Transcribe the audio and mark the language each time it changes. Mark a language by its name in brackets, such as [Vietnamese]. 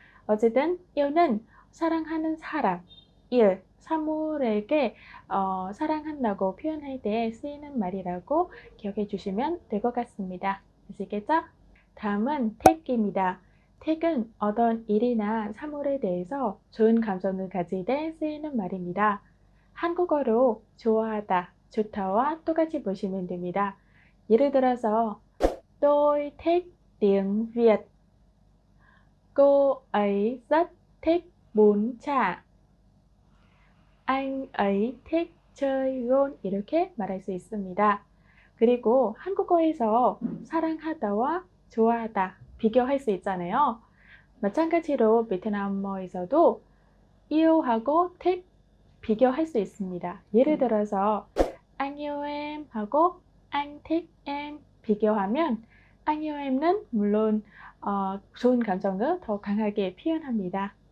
[Korean] 어쨌든 yêu 는 사랑하는 사람, 일, 사물에게 사랑한다고 표현할 때 쓰이는 말이라고 기억해 주시면 될 것 같습니다. 아시겠죠? 다음은 택입니다. 택은 어떤 일이나 사물에 대해서 좋은 감정을 가질 때 쓰이는 말입니다. 한국어로 좋아하다, 좋다와 똑같이 보시면 됩니다. [Vietnamese] 예를 들어서 Tôi thích tiếng Việt. Cô ấy rất thích bún chả. Anh ấy thích chơi golf [Korean] 이렇게 말할 수 있습니다. 그리고 한국어에서 사랑하다와 좋아하다 비교할 수 있잖아요. 마찬가지로 베트남어에서도 iyo하고 thích 비교할 수 있습니다. 예를 들어서 [Vietnamese] anh yêu em [Korean] 하고 [Vietnamese] anh thích em [Korean] 비교하면 anh yêu em는 물론 좋은 감정을 더 강하게 표현합니다.